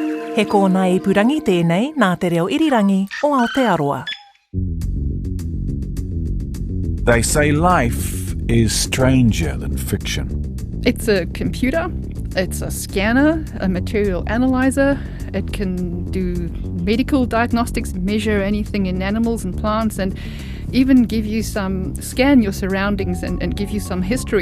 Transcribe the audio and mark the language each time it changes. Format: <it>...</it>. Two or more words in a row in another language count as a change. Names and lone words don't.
<mi>He kōna ipurangi tēnei nā te reo irirangi o Aotearoa.</mi> <en>They say life is stranger than fiction. It's a computer, it's a scanner, a material analyzer. It can do medical diagnostics, measure anything in animals and plants, and even scan your surroundings and give you some history.</en>